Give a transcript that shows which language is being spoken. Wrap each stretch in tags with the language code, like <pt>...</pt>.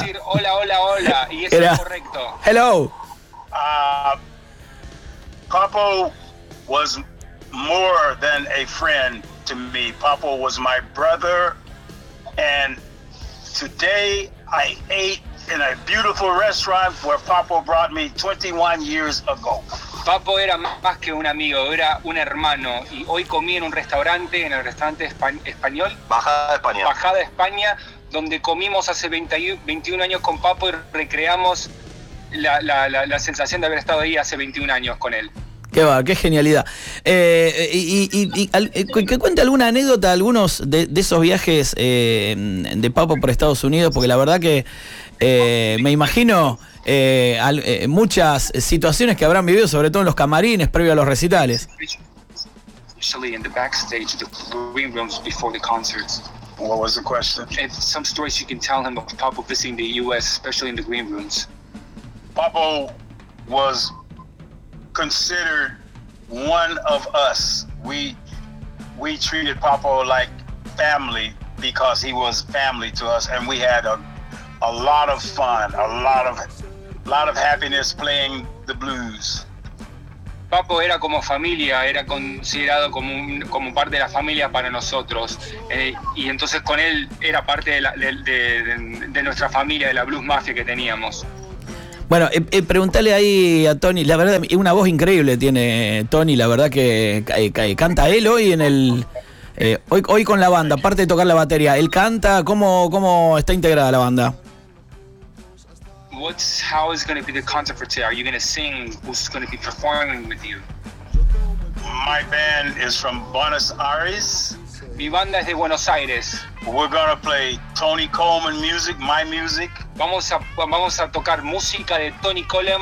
<es>Decir hola, hola, hola, y eso es correcto.</es> <en>Hello. Papo was more than a friend to me. Papo was my brother, and today I ate in a beautiful restaurant where Papo brought me 21 years ago.</en> <es>Papo era más que un amigo, era un hermano, y hoy comí en un restaurante, en el restaurante español Bajada España, donde comimos hace 21 años con Papo y recreamos la sensación de haber estado ahí hace 21 años con él. Qué va, qué genialidad. Que cuente alguna anécdota, algunos de esos viajes de Papo por Estados Unidos, porque la verdad que me imagino muchas situaciones que habrán vivido, sobre todo en los camarines previo a los recitales.</es> <en>Especially in the backstage, the green rooms before the concerts. What was the question? And some stories you can tell him of Papo visiting the U.S., especially in the green rooms. Papo was considered one of us. We treated Papo like family because he was family to us, and we had a lot of fun, a lot of happiness playing the blues.</en> <es>Papo era como familia, era considerado como parte de la familia para nosotros, y entonces con él era parte de nuestra familia, de la blues mafia que teníamos. Bueno, preguntale ahí a Tony, la verdad, una voz increíble tiene Tony, la verdad que canta él hoy en el hoy con la banda, aparte de tocar la batería, él canta, ¿cómo está integrada la banda?</es> <en>How is going to be the concept for today? Are you going to sing? Who's going to be performing with you? My band is from Buenos Aires.</en> <es>Mi banda es de Buenos Aires.</es> <en>We're going to play Tony Coleman music, my music.</en> <es>Vamos a tocar música de Tony Coleman,</es>